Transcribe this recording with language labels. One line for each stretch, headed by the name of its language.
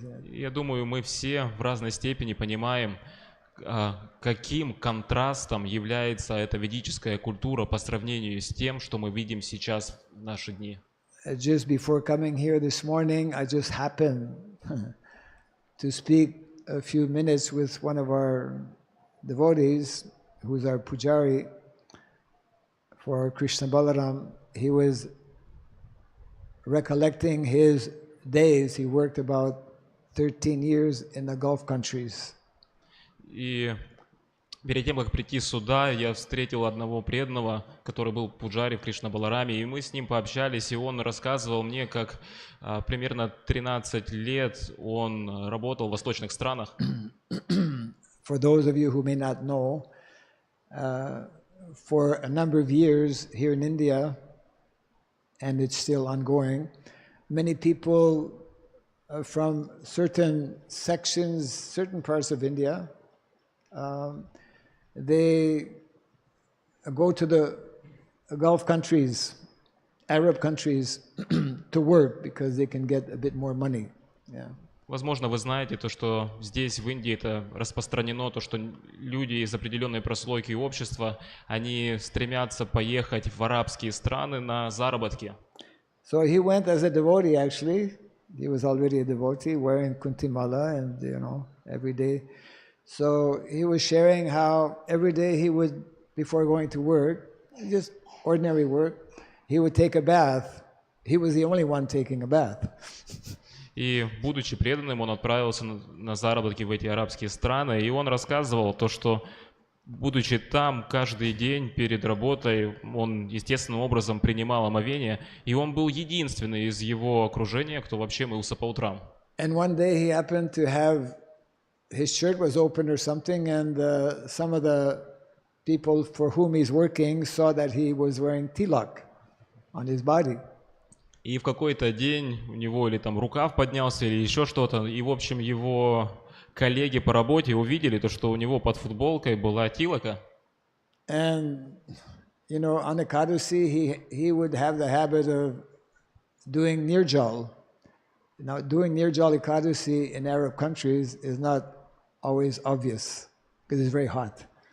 Russian: Я думаю, мы все в разной степени понимаем, каким контрастом является эта ведическая культура по сравнению с тем, что мы видим сейчас в наши дни.
English: Just before coming here this morning, I just happened to speak a few minutes with one of our devotees, who's our pujari for Krishna Balaram. He was recollecting his days. He worked about 13 years in the Gulf countries.
Russian: И перед тем, как прийти сюда, я встретил одного преданного, который был пуджари в Кришна Балараме, и мы с ним пообщались, и он рассказывал мне, как примерно 13 лет он работал в восточных странах.
English: For those of you who may not know, for a number of years here in India, and it's still ongoing, many people from certain sections, certain parts of India, they go to the Gulf countries, Arab countries, to work because they can get a bit more money. Yeah.
Russian: Возможно, вы знаете то, что здесь, в Индии, это распространено, то, что люди из определенной прослойки общества, они стремятся поехать в арабские страны на заработки.
English: So he went as a devotee actually. He was already a devotee wearing kuntimala and, every day. So he was sharing how every day he would, before going to work, just ordinary work, he would take a bath. He was the only one taking a bath.
Russian: И, будучи преданным, он отправился на заработки в эти арабские страны, и он рассказывал то, что, будучи там, каждый день перед работой он естественным образом принимал омовение, и он был единственный из его окружения, кто вообще мылся по утрам.
English: And one day he happened to have, his shirt was open or something, and some of the people for whom he's working saw that he was wearing tilak on his body.
Russian: И в какой-то день у него или там рукав поднялся, или еще что-то, и, в общем, его коллеги по работе увидели то, что у него под футболкой была тилака.
English: And, on Ekadashi, he would have the habit of doing nirjal. Now, doing nirjal Ekadashi in Arab countries is not always obvious, because it's very hot.